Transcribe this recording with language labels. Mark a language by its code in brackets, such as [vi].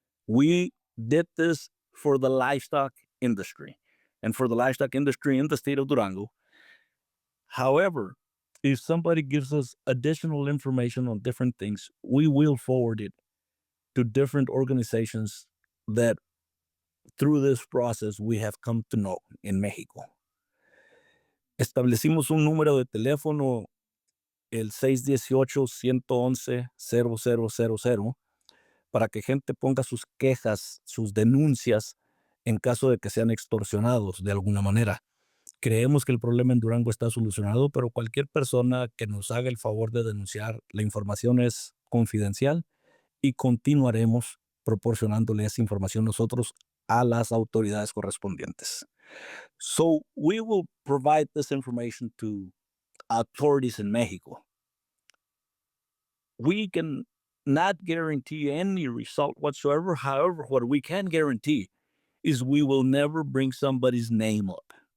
[en] We did this for the livestock industry and for the livestock industry in the state of Durango. However, if somebody gives us additional information on different things, we will forward it to different organizations that through this process we have come to know in Mexico. [es] Establecimos un número de teléfono, el 618-111-0000, para que gente ponga sus quejas, sus denuncias, en caso de que sean extorsionados de alguna manera. Creemos que el problema en Durango está solucionado, pero cualquier persona que nos haga el favor de denunciar, la información es confidencial y continuaremos proporcionándole esa información nosotros a las autoridades correspondientes. [en] So we will provide this information to authorities in Mexico. We can not guarantee any result whatsoever. However, what we can guarantee is we will never bring somebody's name up.